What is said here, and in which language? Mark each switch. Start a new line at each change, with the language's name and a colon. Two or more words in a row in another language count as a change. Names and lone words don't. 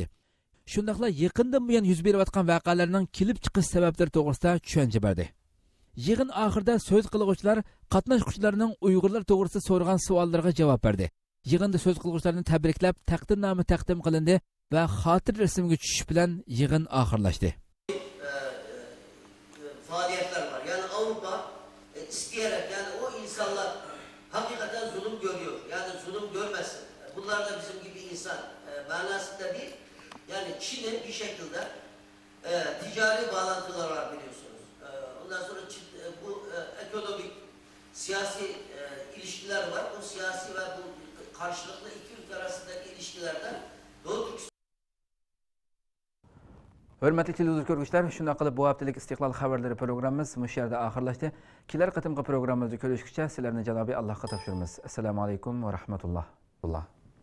Uzbek: Shundaqla yaqindan buyon yuz berayotgan voqealarning kelib chiqish sabablari to'g'risida tushuncha berdi. Yig'in oxirida so'z qiluvchilar qatnashuvchilarning Uyg'urlar to'g'risida so'ragan savollarga javob berdi. Yig'inda so'z qiluvchilarni tabriklab, taqdirnoma taqdim qilindi va xotir rasmga tushish bilan yig'in oxirlashdi.
Turkish: Faaliyetler var. Yani Avrupa isteyerek, yani o insanlar hakikaten zulüm görüyor. Yani zulüm görmesin. Bunlar da bizim gibi insan manasında değil. Yani Çin'in bir şekilde ticari bağlantılar var biliyorsunuz. Ondan sonra bu ekonomik, siyasi ilişkiler var. Bu siyasi ve bu karşılıklı iki ülke arasındaki ilişkilerden Doğu Türkistan.
Uyghur: Hörmətli televizor görgüçlər, şuna qılıb bu haftalik İstiqlal xəbərləri proqramımız bu yerdə axırlaşdı. Kilər qatımqı proqramımızı görüşkücə sizlərlə Cənab-ı Allah'a tapşırırız.
Arabic: السلام عليكم ورحمة الله.